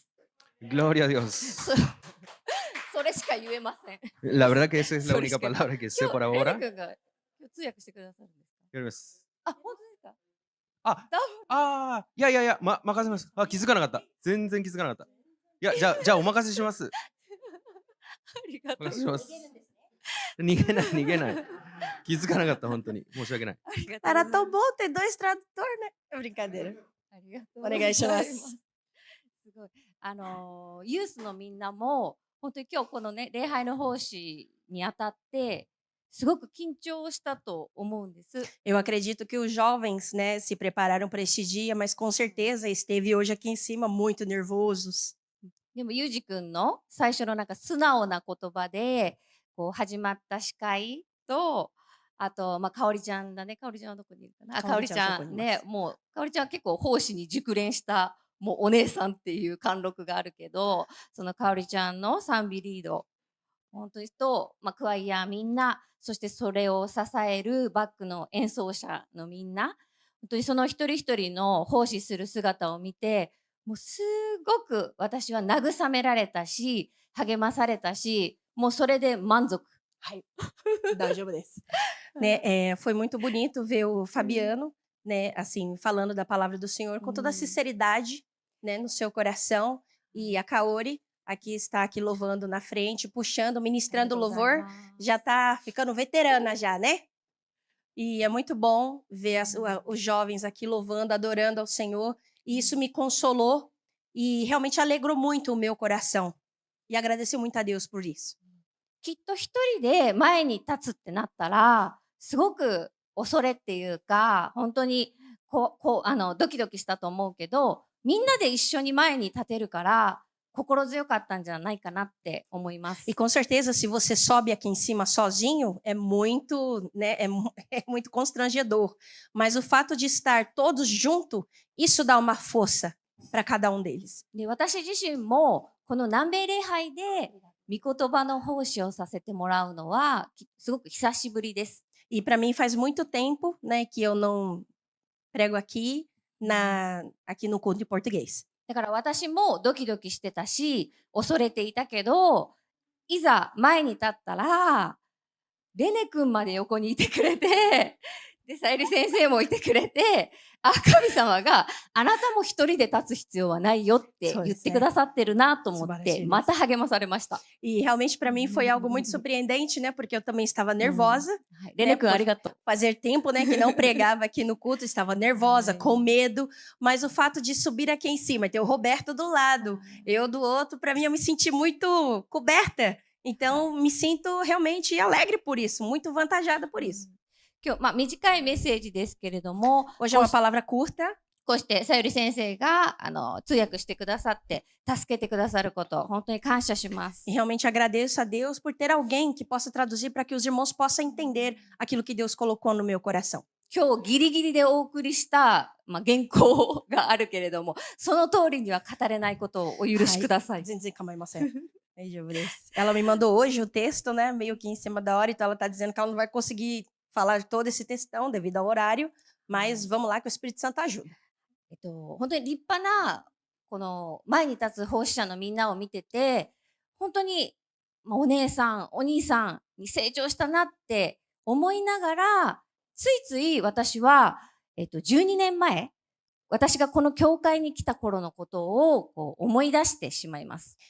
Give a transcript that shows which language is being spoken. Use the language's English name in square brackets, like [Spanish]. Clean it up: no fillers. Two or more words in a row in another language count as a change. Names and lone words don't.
[Spanish] Gloria a Dios. [Japanese] それしか言えません。 [Spanish] La verdad que esa es la Sorry, única es que- palabra que sé [Japanese] 今 [Spanish] por 日レ ahora. [Japanese] ネ君が通訳してくださるんですか。 Yes. あ、本当ですか。任せます。気づかなかった。全然気づかなかった。いや、じゃあお任せします。ありがとうお願いします。逃げない。気づかなかった、本当に。申し訳ない。ありがとうござい [Portuguese] Era [Japanese] ます [Portuguese] tão bom ter dois tradutores, né? É brincadeira. [Japanese] ありがとうお願いします。すごい。ユースのみんなも、本当に今日このね、礼拝の奉仕にあたって、すごく緊張したと思うんです。 [Portuguese] Eu acredito que os jovens, né, se prepararam para este dia, mas com certeza esteve hoje aqui em cima muito nervosos. [Japanese] でも、ゆうじくんの最初のなんか素直な言葉で、こう始まった司会と、あと、かおりちゃんだね。かおりちゃんはどこにいるかな。かおりちゃんね、もう、かおりちゃんは結構奉仕に熟練した、もうお姉さんっていう貫禄があるけど、そのかおりちゃんの賛美リード、本当にと、クワイヤーみんな、そしてそれを支えるバックの演奏者のみんな、本当にその一人一人の奉仕する姿を見て、もうすごく私は慰められたし、励まされたし、もうそれで満足。 [Portuguese] Né, foi muito bonito ver o Fabiano, né, assim, falando da palavra do Senhor com toda a sinceridade, né, no seu coração. E a Kaori aqui está aqui louvando na frente, puxando, ministrando louvor, já está ficando veterana já, né? E é muito bom ver os jovens aqui louvando, adorando ao Senhor. E isso me consolou e realmente alegrou muito o meu coração. E agradeceu muito a Deus por isso. [Japanese] きっと一人で前に立つってなったら、すごく恐れっていうか、本当にドキドキしたと思うけど、みんなで一緒に前に立てるから、心強かったんじゃないかなって思います。 [Portuguese] E com certeza, se você sobe aqui em cima sozinho, é muito, né, é muito constrangedor. Mas o fato de estar todos juntos, isso dá uma força para cada um deles. [Japanese] で、私自身もこの南米礼拝で御言葉の奉仕をさせてもらうのはすごく久しぶりです。 [Portuguese] E para mim faz muito tempo, né, que eu não prego aqui no culto de português. [Japanese] だから私もドキドキしてたし、恐れていたけど、いざ前に立ったら、レネ君まで横にいてくれて、で、さゆり先生もいてくれて、神様があなたも一人で立つ必要はないよって言ってくださってるなと思って、また励まされました。 [Portuguese] E realmente para mim foi algo muito surpreendente, né, porque eu também estava nervosa. [Japanese] レネ君ありがとう。 [Portuguese] Fazer tempo, né, que não pregava aqui no culto, estava nervosa, com medo, mas o fato de subir aqui em cima, ter o Roberto do lado, eu do outro, para mim eu me senti muito coberta Então, me sinto realmente alegre por isso, muito vantajada por isso. [Japanese] 今日、短いメッセージですけれども、 [Portuguese] Hoje é uma palavra curta, [Japanese] こうしてさゆり先生が通訳してくださって助けてくださること本当に感謝します。 [Portuguese] e realmente agradeço a Deus por ter alguém que possa traduzir para que os irmãos possam entender aquilo que Deus colocou no meu coração. [Japanese] 今日ギリギリでお送りした、原稿があるけれども、その通りには語れないことをお許しください。ぜんじかまいませ. [Portuguese] Ela me mandou hoje o texto, né? Meio que em cima da hora, então ela está dizendo que ela não vai conseguir falar todo esse textão devido ao horário, mas vamos lá que o Espírito Santo ajuda. [Japanese] 本当に立派なこの前に立つ奉仕者のみんなを見てて、本当に、お姉さんお兄さんに成長したなって思いながら、ついつい私は、12年前私がこの教会に来た頃のことをこう思い出してしまいます。